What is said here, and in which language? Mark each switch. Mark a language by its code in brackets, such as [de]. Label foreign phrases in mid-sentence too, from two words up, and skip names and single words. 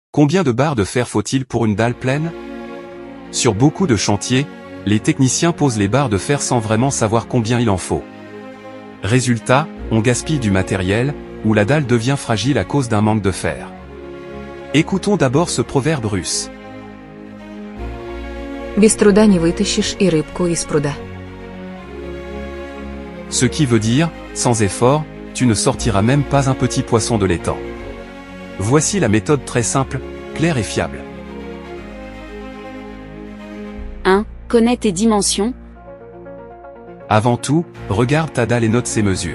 [fr] Combien de barres de fer faut-il pour une dalle pleine? Sur beaucoup de chantiers, les techniciens posent les barres de fer sans vraiment savoir combien il en faut. Résultat, on gaspille du matériel, ou la dalle devient fragile à cause d'un manque de fer. Écoutons d'abord ce proverbe russe. [ru] Без труда не вытащишь и рыбку из пруда. [fr] Ce qui veut dire, sans effort, tu ne sortiras même pas un petit poisson de l'étang. Voici la méthode très simple, claire et fiable. 1. Connais tes dimensions. Avant tout, regarde ta dalle et note ses mesures.